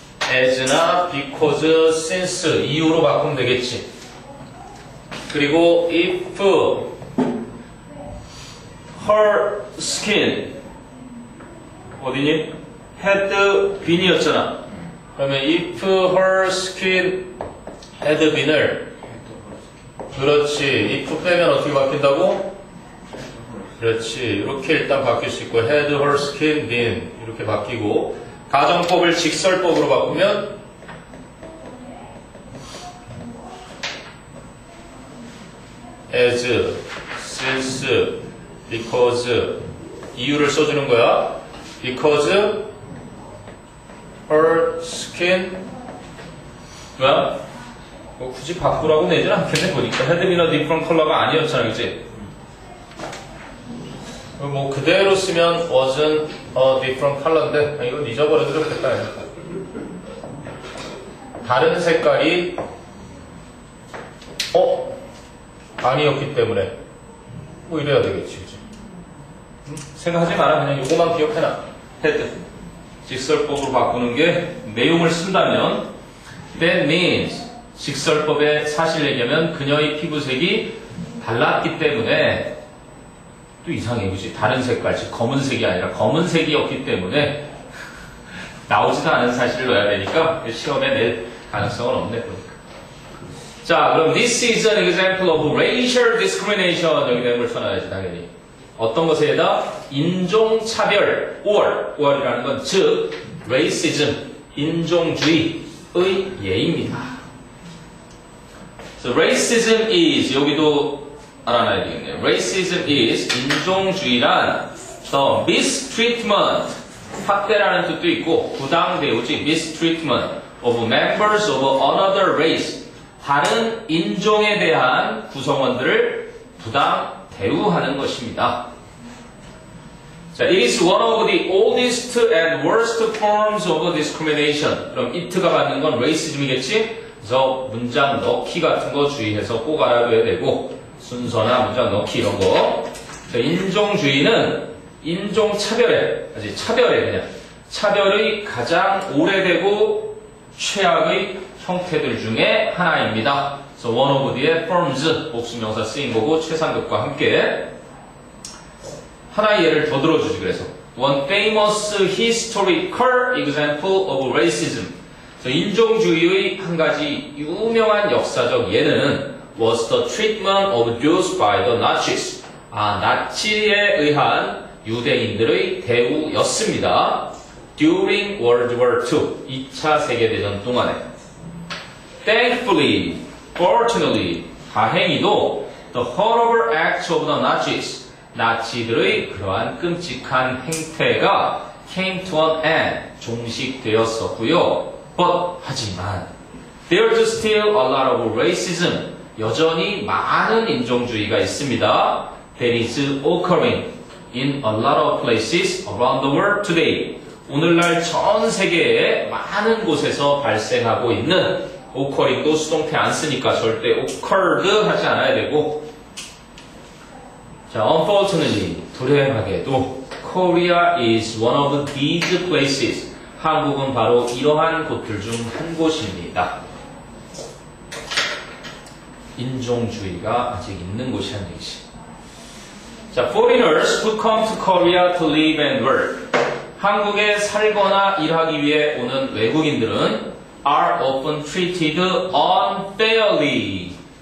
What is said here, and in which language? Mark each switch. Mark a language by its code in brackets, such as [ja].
[ko] as나 because, since 이유로 바꾸면 되겠지. 그리고 [en] if her skin [ko] 어디니? [en] had been이었잖아. [ko] 그러면 [en] if her skin had been을 [ko] 그렇지. if 빼면 어떻게 바뀐다고? 그렇지. 이렇게 일단 바뀔 수 있고 [en] had her skin been [ko] 이렇게 바뀌고 가정법을 직설법으로 바꾸면 [en] as, since, because [ko] 이유를 써주는 거야. [en] because her skin [ko] 뭐야? 뭐 굳이 바꾸라고 내진 않겠네 보니까 [en] had been a different color가 [ko] 아니었잖아 그치? 뭐 그대로 쓰면 [en] wasn't a different color인데 [ko] 이건 잊어버려도 좋겠다. 다른 색깔이 아니었기 때문에 뭐 이래야 되겠지 그치? 생각하지 마라. 그냥 요거만 기억해놔. had 직설법으로 바꾸는 게 내용을 쓴다면 [en] that means [ko] 직설법의 사실 얘기하면 그녀의 피부색이 달랐기 때문에 또 이상해 그치? 다른 색깔 즉 검은색이 아니라 검은색이었기 때문에 나오지도 않은 사실을 넣어야 되니까 시험에 낼 가능성은 없네 그러니까. [en] 자 그럼 this is an example of racial discrimination [ko] 여기 내용을 쳐놔야지 당연히. 어떤 것에다 인종차별 or이라는 건 즉 racism 인종주의의 예입니다. [en] So racism is [ko] 여기도 알아놔야 되겠네요. [en] Racism is [ko] 인종주의란 [en] the mistreatment [ko] 학대라는 뜻도 있고 부당 대우지 [en] mistreatment of members of another race [ko] 다른 인종에 대한 구성원들을 부당 대우하는 것입니다. [en] 자, it is one of the oldest and worst forms of discrimination. [ko] 그럼 it가 받는 건 racism이겠지? 그래서 문장 넣기 같은 거 주의해서 꼭 알아둬야 되고 순서나 문장 넣기 이런 거. 자, 인종주의는 인종차별에, 차별에 그냥 차별의 가장 오래되고 최악의 형태들 중에 하나입니다. [en] So one of the forms [ko] 복수명사 쓰인 거고 최상급과 함께 하나의 예를 더 들어주지 그래서 [en] one famous historical example of racism. So [ko] 인종주의의 한 가지 유명한 역사적 예는 [en] was the treatment of Jews by the Nazis. [ko] 나치에 의한 유대인들의 대우였습니다. [en] During World War II, [ko] 2차 세계대전 동안에. [en] Thankfully, fortunately, [ko] 다행히도 [en] the horrible acts of the Nazis, [ko] 나치들의 그러한 끔찍한 행태가 [en] came to an end, [ko] 종식되었었고요. [en] But, [ko] 하지만, [en] there's still a lot of racism, [ko] 여전히 많은 인종주의가 있습니다. [en] That is occurring in a lot of places around the world today. [ko] 오늘날 전 세계에 많은 곳에서 발생하고 있는 occurring도 수동태 안 쓰니까 절대 occurred 하지 않아야 되고 자, [en] unfortunately, [ko] 불행하게도 [en] Korea is one of these places. [ko] 한국은 바로 이러한 곳들 중 한 곳입니다. 인종주의가 아직 있는 곳이라는 얘기지. [en] 자, foreigners who come to Korea to live and work. [ko] 한국에 살거나 일하기 위해 오는 외국인들은 [en] are often treated unfairly.